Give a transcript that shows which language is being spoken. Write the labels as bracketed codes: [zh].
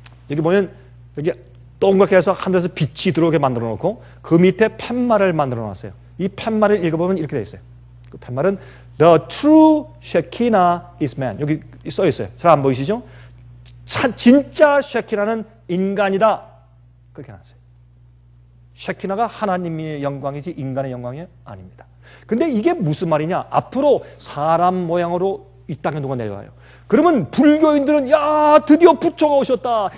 [ko] 여기 보면 여기 동그랗게 해서 하늘에서 빛이 들어오게 만들어 놓고 그 밑에 팻말을 만들어 놨어요. 이 팻말을 읽어보면 이렇게 돼 있어요. 그 팻말은 [en] The true Shekinah is man. [ko] 여기 써 있어요. 잘 안 보이시죠? 진짜 쉐키나는 인간이다. 그렇게 나왔어요. 쉐키나가 하나님의 영광이지 인간의 영광이 아닙니다. 근데 이게 무슨 말이냐? 앞으로 사람 모양으로 이 땅에 누가 내려와요. 그러면 불교인들은 야 드디어 부처가 오셨다.